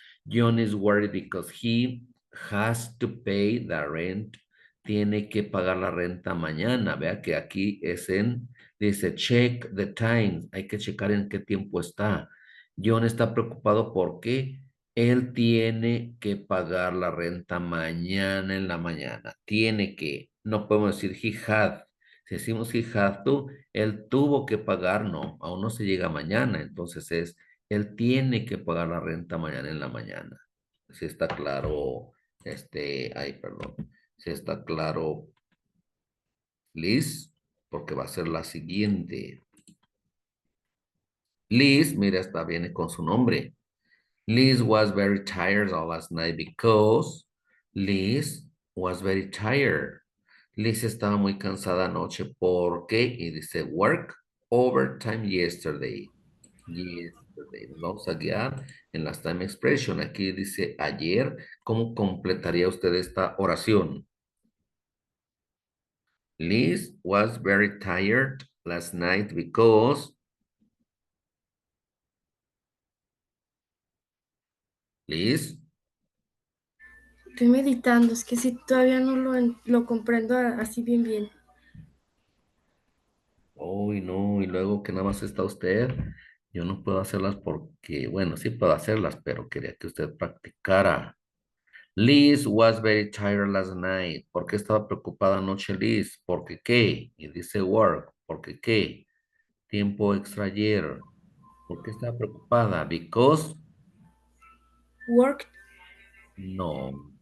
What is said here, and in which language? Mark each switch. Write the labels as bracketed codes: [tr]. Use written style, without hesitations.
[en] John is worried because he has to pay the rent. [es] Tiene que pagar la renta mañana. Vea que aquí dice [en] check the time. [es] Hay que checar en qué tiempo está. John está preocupado porque él tiene que pagar la renta mañana en la mañana. Tiene que. No podemos decir [en] he had. [es] Si decimos [en] he had to, [es] él tuvo que pagar, no, aún no se llega mañana. Entonces él tiene que pagar la renta mañana en la mañana. Si está claro, perdón. Si está claro, Liz, porque va a ser la siguiente. Liz, mira, está viene con su nombre. [en] Liz was very tired last night because Liz was very tired. [es] Liz estaba muy cansada anoche porque, y dice, [en] work overtime yesterday. [es] Yesterday. Nos vamos a guiar en las [en] time expression. [es] Aquí dice ayer. ¿Cómo completaría usted esta oración? [en] Liz was very tired last night because Liz. [es] Estoy meditando, es que si todavía no lo comprendo así bien bien. Uy, no, y luego que nada más está usted, yo no puedo hacerlas porque, bueno, sí puedo hacerlas, pero quería que usted practicara. [en] Liz was very tired last night. [es] ¿Por qué estaba preocupada anoche Liz? ¿Porque qué? Y dice work. ¿Porque qué? Tiempo extra ayer. ¿Por qué estaba preocupada? [en] Because, Work, [es] no.